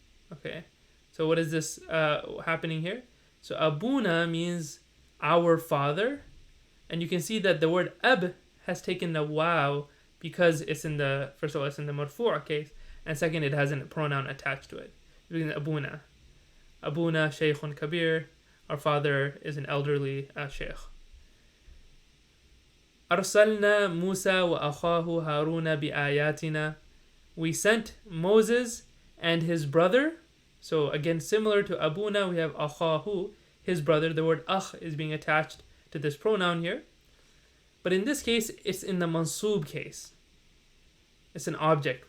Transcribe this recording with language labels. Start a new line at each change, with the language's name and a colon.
English: Okay, so what is this happening here? So abuna means our father, and you can see that the word ab has taken the wow because it's in the, first of all, it's in the marfu' case, and second, it has a pronoun attached to it. Abuna.
Arabic: Abuna shaykhun kabir.
English: Our father is an elderly shaykh.
Arabic: أرسلنا موسى وأخاه هارون بآياتنا.
English: We sent Moses and his brother. So again, similar to Abuna, we have Akhahu, his brother. The word Akh is being attached to this pronoun here. But in this case, it's in the mansub case. It's an object.